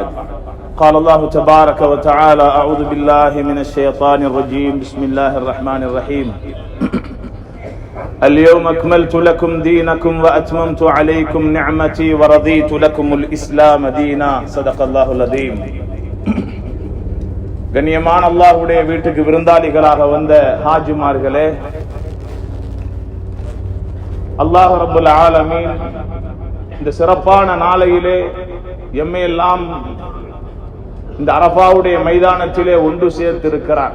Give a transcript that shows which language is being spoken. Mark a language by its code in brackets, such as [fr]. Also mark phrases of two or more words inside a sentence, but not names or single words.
[ar] قال الله تبارك وتعالى: أعوذ بالله من الشيطان الرجيم. بسم الله الرحمن الرحيم. اليوم أكملت لكم دينكم وأتممت عليكم نعمتي ورضيت لكم الإسلام دينا. صدق الله العظيم. [ta] கண்ணியமான அல்லாஹ்வுடைய வீட்டுக்கு விருந்தாளிகளாக வந்த ஹாஜிமார்களே, அல்லாஹ் [ar] رب العالمين [ta] இந்த சிறப்பான நாளையிலே எம்மையெல்லாம் இந்த அரஃபாவுடைய மைதானத்திலே ஒன்று சேர்த்திருக்கிறார்.